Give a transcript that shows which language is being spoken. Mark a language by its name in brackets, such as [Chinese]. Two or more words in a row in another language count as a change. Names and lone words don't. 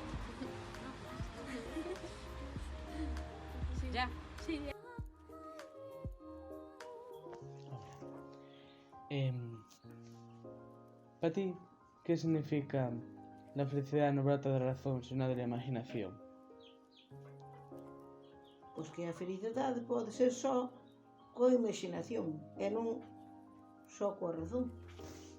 [Spanish] Sí. ¿Ya? Sí. Para ti, ¿qué significa la felicidad no brota [Galician] da razón, [Spanish] sino de la imaginación? [Galician] Pois que a felicidade pode ser só coa imaginación e non só coa razón.